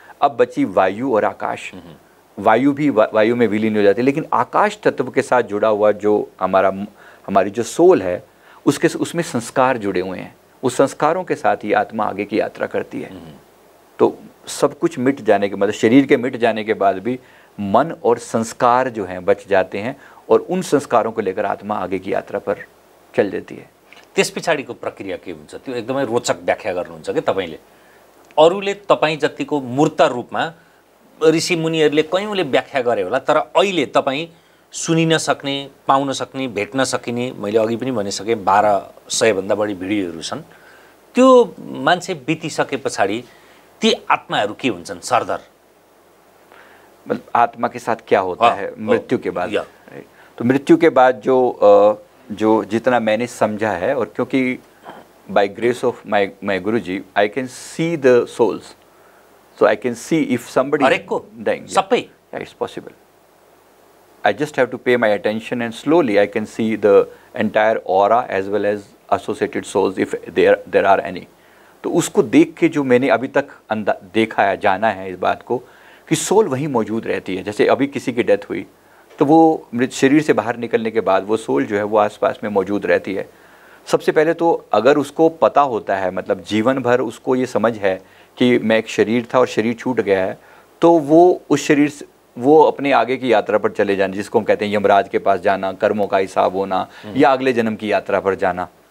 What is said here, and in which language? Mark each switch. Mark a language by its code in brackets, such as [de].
[hi] अब बची वायु और आकाश। वायु भी वायु में विलीन हो जाती है, लेकिन आकाश तत्व के साथ जुड़ा हुआ जो हमारी जो सोल है, उसमें संस्कार जुड़े हुए हैं। उस संस्कारों के साथ ही आत्मा आगे की यात्रा करती है। तो सब कुछ मिट जाने के, मतलब शरीर के मिट जाने के बाद भी मन और संस्कार जो हैं बच जाते हैं, और उन संस्कारों को लेकर आत्मा आगे की यात्रा पर चल देती है। [ne] त्यस पछाडिको प्रक्रिया के हुन्छ त्यो एकदमै रोचक व्याख्या गर्नुहुन्छ कि तपाईले। अरूले तपाईँ जतिको मूर्त रूपमा ऋषिमुनिहरूले कयौँले व्याख्या गरे होला, तर अहिले तपाईँ सुनिन सक्ने, पाउन सक्ने, भेट्न सकिने, मैले अघि पनि भनिसकेँ 1200 भन्दा बढी भिडियोहरू छन्। त्यो मान्छे बितिसके पछाडि ती आत्माहरू के हुन्छन् सरदर? [hi] मतलब आत्मा के साथ क्या होता है मृत्यु के बाद? तो मृत्यु के बाद जो जितना मैंने समझा है, और क्योंकि [en] by grace of my Guruji I can see the souls, so I can see if somebody dying, [ne] सबै, [en] it's possible. I just have to pay my attention and slowly I can see the entire aura as well as associated souls if there are any. [hi] तो उसको देख के जो मैंने अभी तक देखा है, जाना है इस बात को कि सोल वहीं मौजूद रहती है। जैसे अभी किसी की डेथ हुई तो वो मृत शरीर से बाहर निकलने के बाद वो सोल जो है वो आसपास में मौजूद रहती है। सबसे पहले तो अगर उसको पता होता है, मतलब जीवन भर उसको ये समझ है कि मैं एक शरीर था और शरीर छूट गया है, तो वो उस शरीर से वो अपने आगे की यात्रा पर चले जाना, जिसको हम कहते हैं यमराज के पास जाना, कर्मों का हिसाब होना, या अगले जन्म की यात्रा पर जाना।